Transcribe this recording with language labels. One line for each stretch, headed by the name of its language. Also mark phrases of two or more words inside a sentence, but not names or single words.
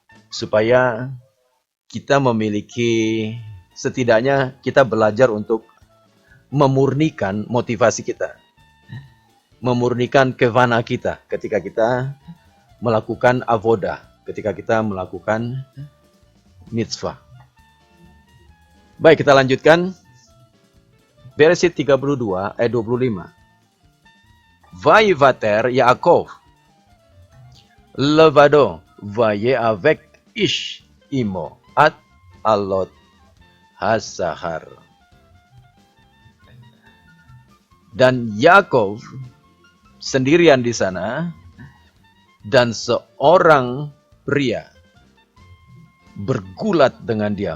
Indonesian: supaya kita memiliki, setidaknya kita belajar untuk memurnikan motivasi kita, memurnikan kevana kita ketika kita melakukan avodah, ketika kita melakukan mitzvah. Baik, kita lanjutkan. Beresit 32 ayat 25.
Hebrew: ויותר יעקב לבדו ויאבק איש עמו עד עלות השחר.
Indonesian: Dan Yakov sendirian di sana, dan seorang pria bergulat dengan dia.